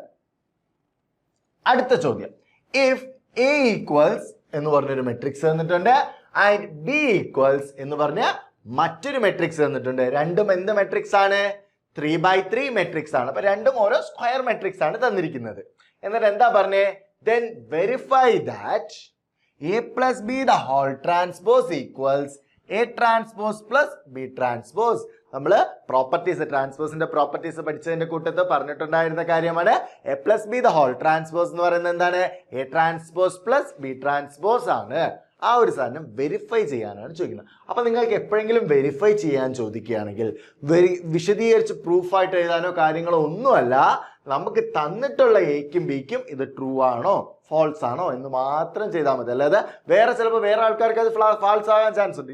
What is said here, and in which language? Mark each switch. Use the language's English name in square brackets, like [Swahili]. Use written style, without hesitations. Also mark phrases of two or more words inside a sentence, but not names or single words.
[Malayalam] അടുത്ത ചോദ്യം, [English] if A equals [Malayalam] എന്ന് പറഞ്ഞൊരു മെട്രിക്സ് തന്നിട്ടുണ്ട് [English] and B equals [Malayalam] എന്ന് പറഞ്ഞ മറ്റൊരു മെട്രിക്സ് തന്നിട്ടുണ്ട്. രണ്ടും എന്ത് മെട്രിക്സ് ആണ്? 3/3 മെട്രിക്സ് ആണ്. അപ്പൊ രണ്ടും ഓരോ [English] square matrix [Malayalam] ആണ് തന്നിരിക്കുന്നത്. എന്നിട്ട് എന്താ പറഞ്ഞേ? [English] then verify that A plus B the whole transpose equals A transpose plus B transpose. [Malayalam] നമ്മൾ പ്രോപ്പർട്ടീസ്, ട്രാൻസ്പോസിന്റെ പ്രോപ്പർട്ടീസ് പഠിച്ചതിന്റെ കൂട്ടത്തിൽ പറഞ്ഞിട്ടുണ്ടായിരുന്ന കാര്യമാണ് [English] A plus B the whole transpose [Malayalam] എന്ന് പറയുന്നത് എന്താണ്? [English] A transpose plus B transpose ആണ്. [Malayalam] ആ ഒരു സാധനം വെരിഫൈ ചെയ്യാനാണ് ചോദിക്കുന്നത്. അപ്പൊ നിങ്ങൾക്ക് എപ്പോഴെങ്കിലും വെരിഫൈ ചെയ്യാൻ ചോദിക്കുകയാണെങ്കിൽ വിശദീകരിച്ച് പ്രൂഫായിട്ട് എഴുതാനോ കാര്യങ്ങളോ ഒന്നുമല്ല, നമുക്ക് തന്നിട്ടുള്ള എക്കും ബിക്കും ഇത് ട്രൂ ആണോ ഫോൾസ് ആണോ എന്ന് മാത്രം ചെയ്താൽ മതി. അല്ലാതെ ചിലപ്പോൾ വേറെ ആൾക്കാർക്ക് അത് ഫാൾസ് ആകാൻ ചാൻസ് ഉണ്ട്.